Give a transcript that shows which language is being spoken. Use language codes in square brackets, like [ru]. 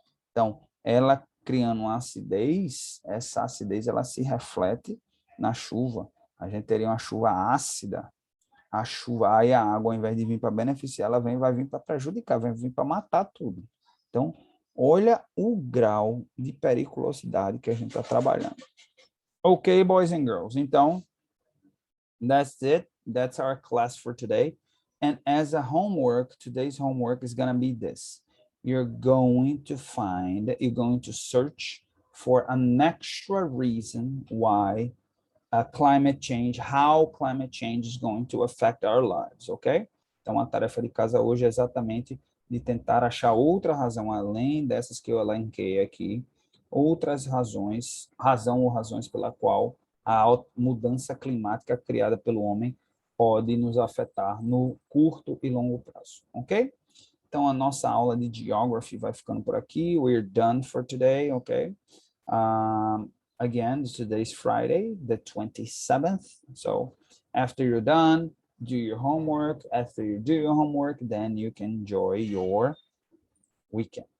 [pt] Então, ela criando uma acidez, essa acidez ela se reflete na chuva. A gente teria uma chuva ácida. A chuva, aí a água, ao invés de vir para beneficiar, ela vai vir para prejudicar, vai vir para matar tudo. Então, olha o grau de periculosidade que a gente está trabalhando. [en] Ok, boys and girls. Então, that's it. That's our class for today. And as a homework, today's homework is going to be this. You're going to search for an extra reason why climate change, how climate change is going to affect our lives, ok? [pt] Então, a tarefa de casa hoje é exatamente de tentar achar outra razão, além dessas que eu elenquei aqui, outras razões, razões pela qual a mudança climática criada pelo homem pode nos afetar no curto e longo prazo, ok? Então, a nossa aula de Geography vai ficando por aqui. [en] We're done for today, okay? Again, today's Friday, the 27th. So, after you're done, do your homework. After you do your homework, then you can enjoy your weekend.